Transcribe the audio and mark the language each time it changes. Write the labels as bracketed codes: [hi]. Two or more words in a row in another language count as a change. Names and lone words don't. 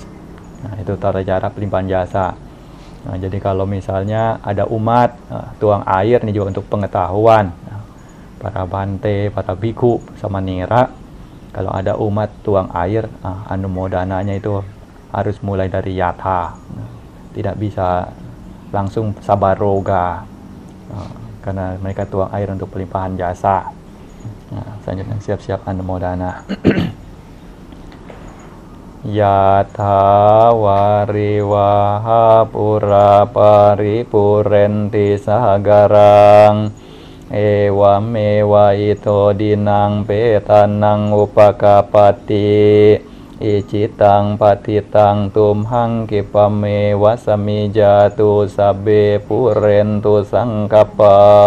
[id] Nah, itu tata cara pelimpahan jasa. Nah, jadi kalau misalnya ada umat tuang air ini juga untuk pengetahuan, para Bante, para biku sama nira, kalau ada umat tuang air, anumodananya itu harus mulai dari yatha, tidak bisa langsung sabaroga, karena mereka tuang air untuk pelimpahan jasa. Nah, selanjutnya siap-siap anumodana. [pi] Yatha wariwaha pura paripurenti sagarang ewam ewa ito dinang petanang upakapati icitang patitang tumhang kipame wasami jatu sabe purentu sangkapa